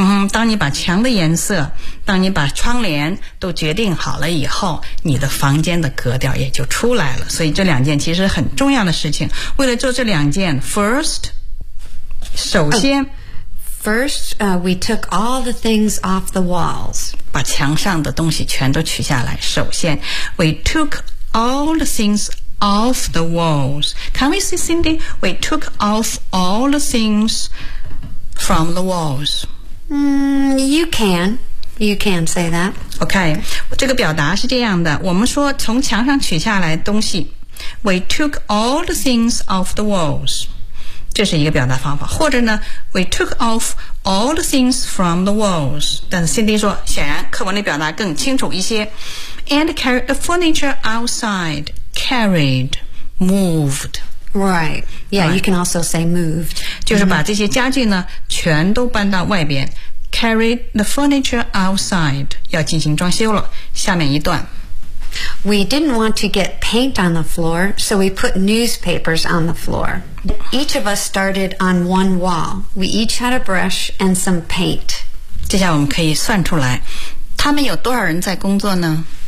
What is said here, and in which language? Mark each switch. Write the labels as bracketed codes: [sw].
[zh] 当你把墙的颜色，当你把窗帘都决定好了以后，你的房间的格调也就出来了。所以这两件其实很重要的事情。为了做这两件 ,first, 首先、 [en] First, we took all the things off the walls. [zh] 把墙上的东西全都取下来。首先 [en] we took all the things off the walls. Can we see, Cindy? We took off all the things from the walls. You can say that. [zh] Okay, 这个表达是这样的。我们说从墙上取下来东西。 [en] We took all the things off the walls. [zh] 这是一个表达方法，或者呢 ， [en] we took off all the things from the walls。 [zh] 但是 Cindy 说，显然课文的表达更清楚一些。 [en] And carried the furniture outside, carried, moved. Right. Yeah. Right. You can also say moved. [zh] 就是把这些家具呢、mm-hmm. 全都搬到外边。 [en] Carried the furniture outside. [zh] 要进行装修了。下面一段。 [en] We didn't want to get paint on the floor, so we put newspapers on the floor. Each of us started on one wall. We each had a brush and some paint. [zh] 接下来我们可以算出来，他们有多少人在工作呢？